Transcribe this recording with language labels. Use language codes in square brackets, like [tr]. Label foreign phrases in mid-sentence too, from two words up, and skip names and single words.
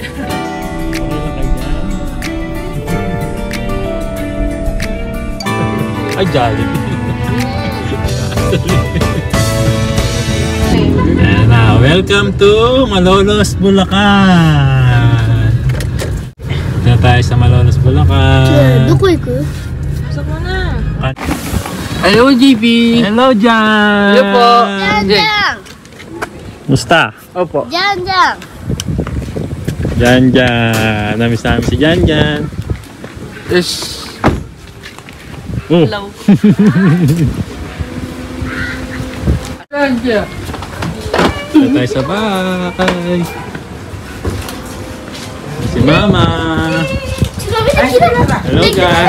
[tl] Okay lang kayo dyan? Ay, Jollibee. Ayan na, [en] welcome to Malolos, Bulacan. [tl] Dito tayo sa Malolos, Bulacan. [ja] どこ行く？ [tl] Pasok mo na. Hello, JP! Hello, Jan! Hello po! じゃん Musta? Opo. じゃんじゃん。 Jan Jan. Namiss namin si Jan Jan. Yes. Oh. Hello. Dito tayo sa bahay. Si Mama. Hello, guys.